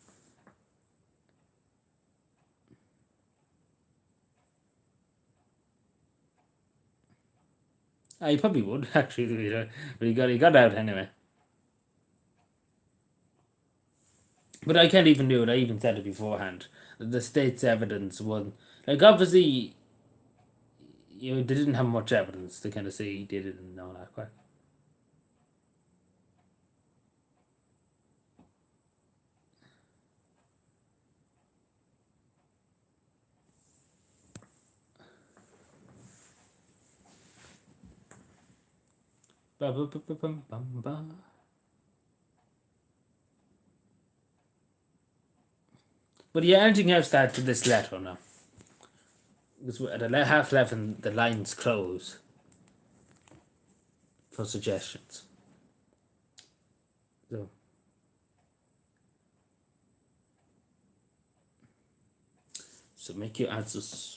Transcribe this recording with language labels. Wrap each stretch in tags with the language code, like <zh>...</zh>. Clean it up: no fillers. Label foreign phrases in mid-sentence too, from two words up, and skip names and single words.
<en>He probably would actually, but he got out anyway. But I can't even do it. I even said it beforehand. The state's evidence was like obviously, they didn't have much evidence to kind of say he did it and all that. Quite. Ba, ba, ba, ba, bum, bum, ba. But yeah, anything else to add to this letter now? Because we're at half 11, the lines close for suggestions. So. So make your answers.</en>